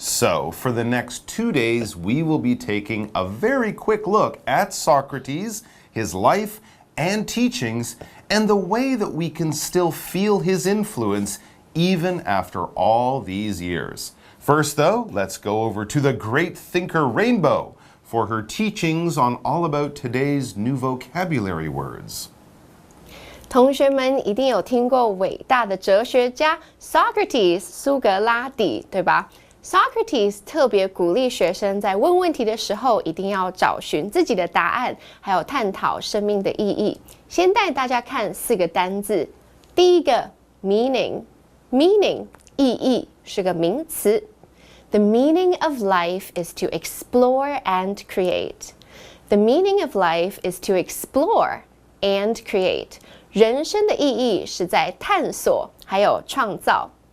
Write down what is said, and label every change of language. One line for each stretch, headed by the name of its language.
English: So, for the next 2 days, we will be taking a very quick look at Socrates, his life and teachings, and the way that we can still feel his influence even after all these years. First, though, let's go over to the great thinker Rainbow for her teachings on all about today's new vocabulary words.
Chinese: 同学们一定有听过伟大的哲学家 Socrates 苏格拉底，对吧？ Socrates 特别鼓励学生在问问题的时候一定要找寻自己的答案，还有探讨生命的意义。先带大家看4个单字。第一个 meaning 意义是个名词。
English: The meaning of life is to explore and create. The meaning of life is to explore and create.
Chinese: 人生的意义是在探索还有创造。